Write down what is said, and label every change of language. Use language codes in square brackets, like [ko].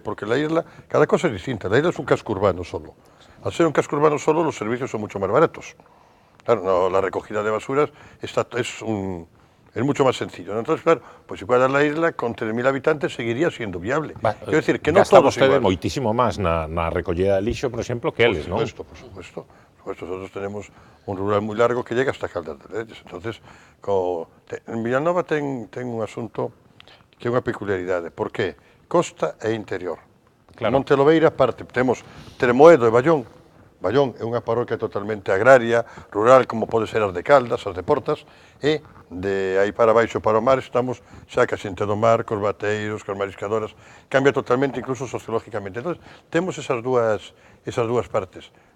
[es] Porque la isla, cada cosa es distinta. La isla es un casco urbano solo. Al ser un casco urbano solo, los servicios son mucho más baratos. Claro, no, la recogida de basuras es mucho más sencillo, ¿no? Entonces, claro, pues si fuera la isla, con 3.000 habitantes seguiría siendo viable. Quiero decir, que no todos igual. [gl] Moitísimo máis na recollida de lixo, por exemplo, que eles, non? [es] Por supuesto. Nosotros tenemos un rural muy largo que llega hasta Caldas de Reyes. Entonces, [gl] en Villanova ten un asunto que é unha peculiaridade. Por qué? Costa e interior. Claro. Montelobeira parte, temos Tremoedo e Ballón. Ballón é unha parroquia totalmente agraria, rural, como pode ser as de Caldas, as de Portas, e de aí para baixo, para o mar, estamos xa que a xente do mar, cos bateiros, cos mariscadoras, cambia totalmente, incluso sociológicamente. Entón, temos esas dúas partes.